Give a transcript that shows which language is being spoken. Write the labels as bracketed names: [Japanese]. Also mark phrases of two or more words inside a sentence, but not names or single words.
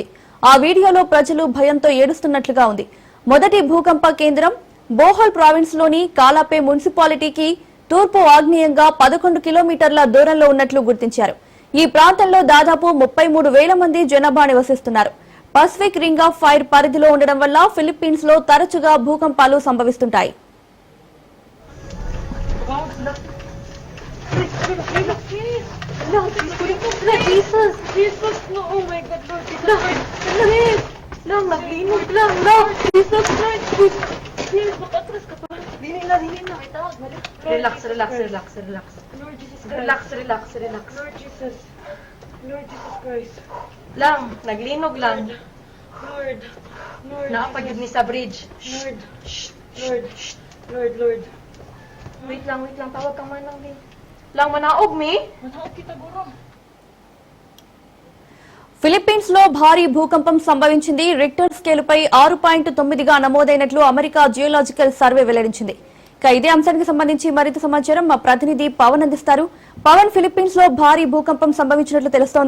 [Telugu] ఆ వీడియోలో ప్రజలు భయంతో ఏడుస్తున్నట్లుగా ఉంది. మొదటి భూకంప కేంద్రం బోహల్ ప్రావిన్స్ లోని కాలాపే మున్సిపాలిటీకి తూర్పు ఆగ్నేయంగా 11 కిలోమీటర్ల దూరంలో ఉన్నట్లు గుర్తించారు. ఈ ప్రాంతంలో దాదాపు 33,000 మంది జనాభా నివసిస్తున్నారు. పసిఫిక్ రింగ్ ఆఫ్ ఫైర్ పరిధిలో ఉండడం వల్ల ఫిలిప్పీన్స్ లో తరచుగా భూకంపాలు సంభవిస్తుంటాయి. [English] No, Jesus, Jesus, no, oh my God, [Cebuano] Lord, Jesus Christ, lang, naglinog lang, no, Jesus Christ, please, patras ka pa, dili na, [English] relax, relax, [Cebuano] Christ. [English] relax, relax. Lord Jesus Relax, Christ. relax, relax. Lord Jesus. Lord Jesus Christ. [Cebuano] Lang, naglinog lang. Lord. Lord. Naapagid ni Jesus. sa bridge. Lord. Lord. Lord. Wait lang, tawag kang manang din. Lang, manaog mi? Manaog kita, guro. [Telugu] ఫిలిప్పీన్స్ లో భారీ భూకంపం సంభవించింది. రిక్టర్ స్కేలుపై 6.9గా నమోదైనట్లు అమెరికా జియోలాజికల్ సర్వే వెల్లడించింది. ఇక ఇదే అంశానికి సంబంధించి మరింత సమాచారం మా ప్రతినిధి పవన్ అందిస్తారు. పవన్, ఫిలిప్పీన్స్ లో భారీ భూకంపం సంభవించినట్లు తెలుస్తోంది.